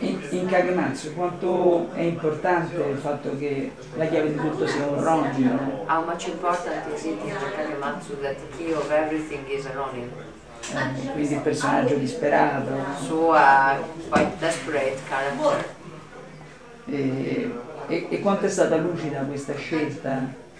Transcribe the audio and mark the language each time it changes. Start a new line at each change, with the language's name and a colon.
Italian: In Kagematsu quanto è importante il fatto che la chiave di tutto sia un ronin?
English: How much important is it in the Kagematsu that the key of everything is a ronin?
Italian: Quindi il personaggio disperato.
English: So a quite desperate character.
Italian: E quanto è stata lucida questa scelta?